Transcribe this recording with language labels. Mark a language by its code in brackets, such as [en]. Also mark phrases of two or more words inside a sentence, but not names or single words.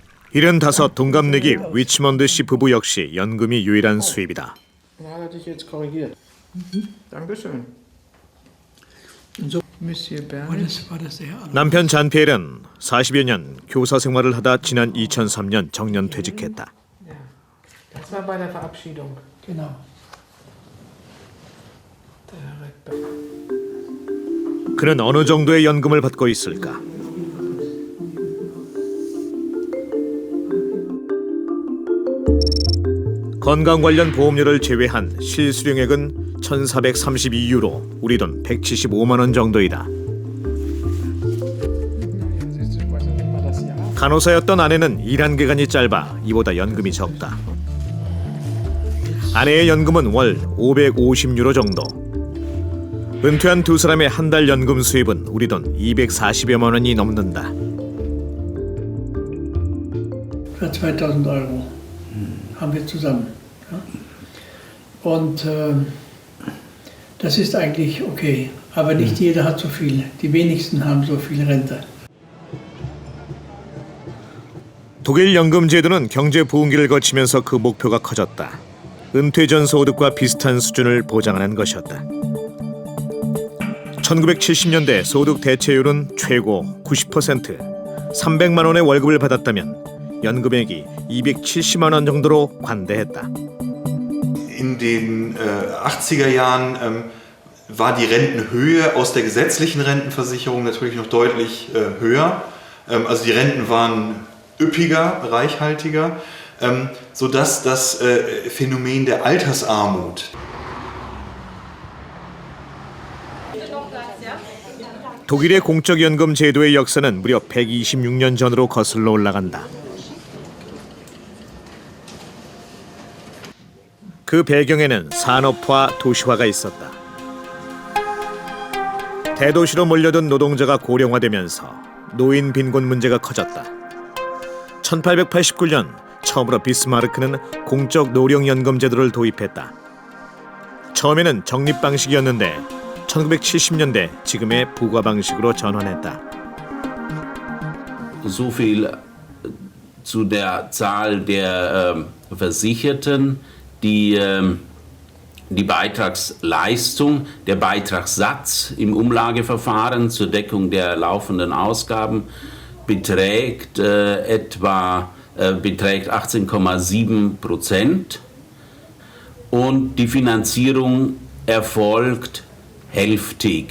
[ko] 75 동갑내기 위치먼드 씨 부부 역시 연금이 유일한 수입이다. [de] Hat er dich jetzt korrigiert? Dankeschön. Monsieur War Bernd. das der Herr? [ko] 남편 잔피엘은 40여 년 교사 생활을 하다 지난 2003년 정년 퇴직했다. [de] Das war bei der Verabschiedung. Genau. [ko] 그는 어느 정도의 연금을 받고 있을까? 건강 관련 보험료를 제외한 실수령액은 1,432유로, 우리 돈 175만 원 정도이다. 간호사였던 아내는 일한 기간이 짧아 이보다 연금이 적다. 아내의 연금은 월 550유로 정도. 은퇴한 두 사람의 한 달 연금 수입은 우리 돈 240여만 원이 넘는다. [de] Für 2000 Euro haben wir zusammen. Ja? Und das ist eigentlich okay. Aber nicht jeder hat so viel. Die wenigsten haben so viel Rente. [ko] 독일 연금 제도는 경제 부흥기를 거치면서 그 목표가 커졌다. 은퇴 전 소득과 비슷한 수준을 보장하는 것이었다. 1970년대 소득 대체율은 최고 90%, 300만 원의 월급을 받았다면 연금액이 270만 원 정도로 관대했다. [de] In den 80er Jahren war die Rentenhöhe aus der gesetzlichen Rentenversicherung natürlich noch deutlich höher. Also die Renten waren üppiger, reichhaltiger, sodass das Phänomen der Altersarmut [ko] 독일의 공적연금 제도의 역사는 무려 126년 전으로 거슬러 올라간다. 그 배경에는 산업화, 도시화가 있었다. 대도시로 몰려든 노동자가 고령화되면서 노인 빈곤 문제가 커졌다. 1889년 처음으로 비스마르크는 공적 노령연금 제도를 도입했다. 처음에는 적립 방식이었는데 1970년대 지금의 부과 방식으로 전환했다. [de] So viel zu der Zahl der Versicherten, die Beitragsleistung, der Beitragssatz im Umlageverfahren zur Deckung der laufenden Ausgaben beträgt 18,7% und die Finanzierung erfolgt hälftig.